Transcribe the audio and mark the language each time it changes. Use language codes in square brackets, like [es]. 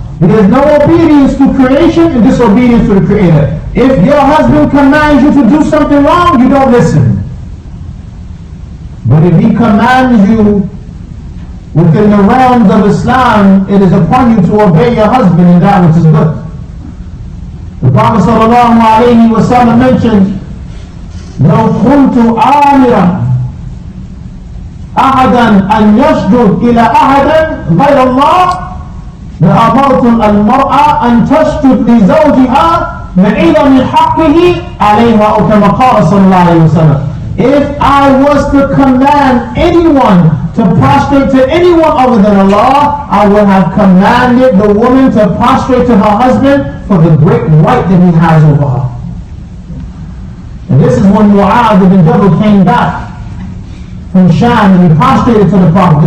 [en] There is no obedience to creation and disobedience to the Creator. If your husband commands you to do something wrong, you don't listen. But if he commands you within the realms of Islam, it is upon you to obey your husband in that which is good. The Prophet ﷺ mentioned, [ar] لو كنت آمرا أحدا أن يسجد إلى أحد غير الله لأمرت المرأة أن تسجد لزوجها لعظم حقه عليها، أو كما قال صلى الله عليه وسلم. [en] if I was to command anyone to prostrate to anyone other than Allah, I would have commanded the woman to prostrate to her husband for the great right that he has over her. And this is when Mu'adh ibn Jabal came back from Sham and he prostrated to the Prophet.